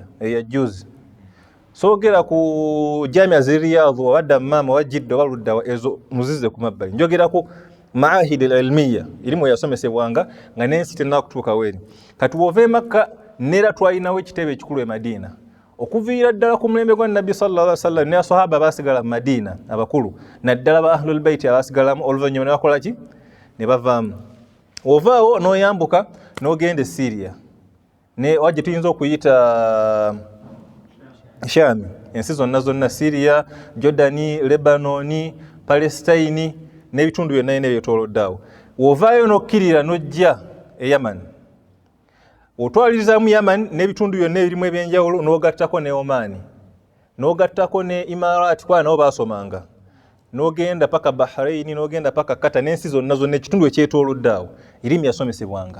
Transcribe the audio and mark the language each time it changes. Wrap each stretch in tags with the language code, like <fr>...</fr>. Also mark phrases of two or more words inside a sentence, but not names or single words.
<lg>eya juzi soogera ku jamia zi Riyadh wa Dammam wa Jidda wa Ludda ezo muzize ku mabbali njogera ku</lg> <ar>معاهد العلمية</ar> <lg>irimu yasomesebwanga nga n'ensi tennakutuuka weeri kati wova e Makka neera twalinawo ekitebe ekikulu e Madina okuviira ddala ku mulembe gwa Nabbi</lg> <ar>صلى الله عليه وسلم</ar> <lg>ne asahaba baasigala mu Madina abakulu naddala ba</lg> <ar>أهل البيت</ar> <lg>abaasigalamu oluvannyuma ne bakola ki ne bavaamu ovaawo n'oyambuka n'ogenda e Syria ne wajje tuyinza okuyita Shami ensi zonna Syria Jordani Lebanoni Palestine n'ebitundu byonna ebyetooloddeawo wovaayo n'okkirira n'ojja e Yaman otwalirizaamu Yaman n'ebitundu byonna ebirimu ebyenjawulo n'ogattako ne Omani n'ogattako ne Imarat kwa nabo baasomanga n'ogenda paka Bahrain n'ogenda paka Qatar n'ensi zonna ekitundu ekyetoolodde awo erimu yasomesebwanga.</lg>